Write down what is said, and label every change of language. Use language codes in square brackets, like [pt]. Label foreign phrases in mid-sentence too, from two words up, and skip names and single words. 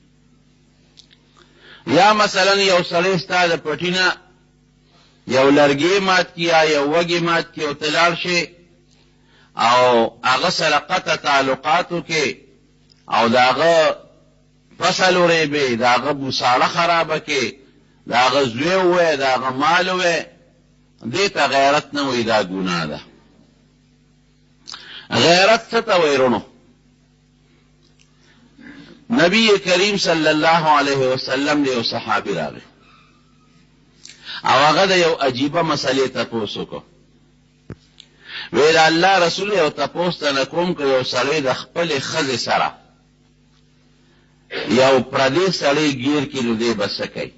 [ps] یا مثلا یو سړی ستا د پټي نه یو لرګی مات کی یا یو وږی مات کی او ته لاړ شې او هغه سره قطع تعلقاتو کې او د هغه فصل وریبې، د هغه بوساړه خرابه کې، د هغه زوی ووایې، د هغه مال ووایې، دې ته غیرت نه وایي، دا ګناه ده. غیرت څه ته وایي رونو؟ نبی کریم [ar] صلی اللہ علیہ وسلم [ps] د یو صحابي راغی او هغه د یو عجیبه مسئلې تپوس وکړو. ویل الله رسول یو تپوس ته نه کوم که یو سړی د خپلې ښځې سره یو پردی سړی گیر کړي نو دی به څه کوي؟